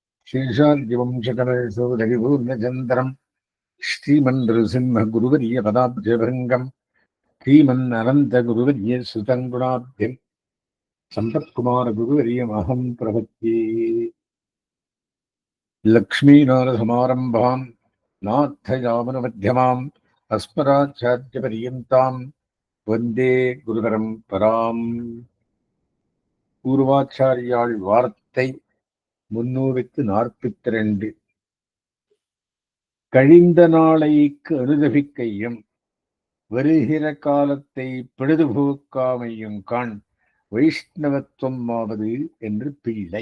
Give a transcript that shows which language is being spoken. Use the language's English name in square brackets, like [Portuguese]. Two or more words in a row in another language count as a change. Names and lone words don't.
[Sanskrit] शेषाद्यवंशकलशोदरिपूर्णचन्द्रम् श्रीमन्नृसिंहगुरुवर्यपदाब्जभृङ्गम् श्रीमन्ननन्तगुरुवर्यसुतम् गुणाब्धिम् सम्पत्कुमारगुरुवर्यमहम् प्रपद्ये। लक्ष्मीनाथसमारम्भाम् नाथयामनमध्यमाम् अस्मदाचार्यपर्यन्ताम् वन्दे गुरुपरम्पराम्. [Tamil] பூர்வாச்சாரியாள் வார்த்தை 342. கழிந்த நாளைக்கு அனுதபிக்கையும் வருகிற காலத்தை பிழுதுபோக்காமையும் காண் வைஷ்ணவத்துவம் ஆவது என்று பிள்ளை.